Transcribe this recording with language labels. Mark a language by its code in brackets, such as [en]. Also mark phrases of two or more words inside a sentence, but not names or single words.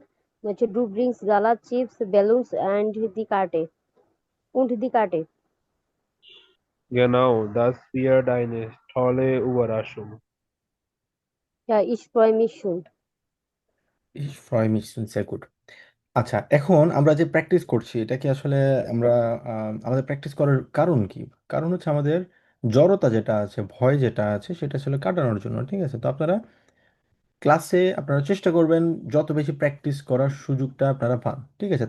[de] Du bringst Salat, Chips, Balloons und die Karte. Genau, das wird eine tolle Überraschung. Ja, ich freue mich schon. Ich freue mich schon, sehr gut। [bn] আচ্ছা, এখন আমরা যে প্র্যাকটিস করছি এটা কি আসলে আমরা আমাদের প্র্যাকটিস করার কারণ কি? কারণ হচ্ছে আমাদের জড়তা যেটা আছে, ভয় যেটা আছে সেটা আসলে কাটানোর জন্য, ঠিক আছে? তো আপনারা ক্লাসে আপনারা চেষ্টা করবেন যত বেশি প্র্যাকটিস করার সুযোগটা আপনারা পান, ঠিক আছে?